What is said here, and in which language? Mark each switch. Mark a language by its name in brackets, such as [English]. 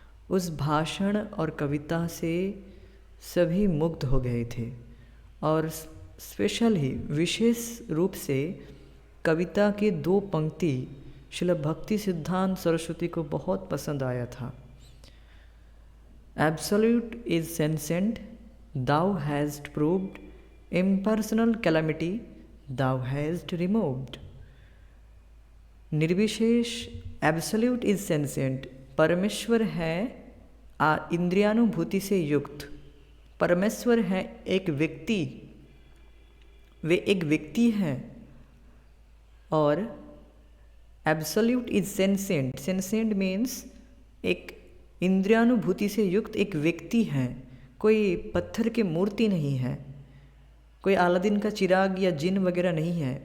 [Hindi] उस भाषण और कविता से सभी मुग्ध हो गए थे और स्पेशल ही विशेष रूप से कविता के 2 पंक्ति श्रील भक्ति सिद्धांत सरस्वती को बहुत पसंद आया था। [English] Absolute is sentient, thou hast proved, impersonal calamity thou hast removed। [Hindi] निर्विशेष [English] absolute is sentient, [Hindi] परमेश्वर है इंद्रियानुभूति से युक्त। परमेश्वर है एक व्यक्ति, वे एक व्यक्ति हैं। और [English] absolute is sentient, sentient means [Hindi] एक इंद्रियानुभूति से युक्त एक व्यक्ति हैं, कोई पत्थर की मूर्ति नहीं है, कोई अलादीन का चिराग या जिन वगैरह नहीं है।